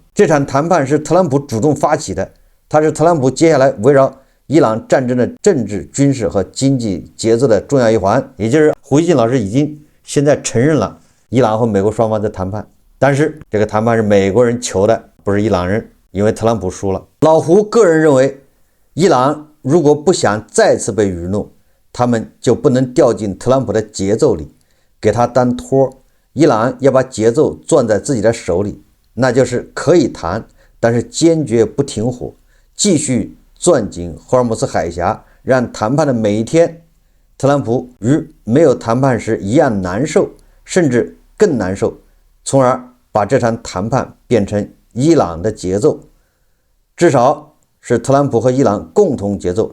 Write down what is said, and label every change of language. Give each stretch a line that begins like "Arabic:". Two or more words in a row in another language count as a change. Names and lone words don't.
Chinese: 這場談判是特朗普主動發起的，它是特朗普接下來圍繞伊朗戰爭的政治、軍事和經濟節奏的重要一環。也就是胡錫進老師已經現在承認了伊朗和美國雙方在談判，但是這個談判是美國人求的，不是伊朗人，因為特朗普輸了。老胡個人認為，伊朗如果不想再次被愚弄，他們就不能掉進特朗普的節奏裡，給他當托。伊朗要把節奏攥在自己的手裡，那就是可以談，但是堅決不停火，繼續攥緊霍爾木茲海峽，讓談判的每一天，特朗普與沒有談判時一樣難受，甚至更難受，從而把這場談判變成伊朗的節奏，至少是特朗普和伊朗共同節奏。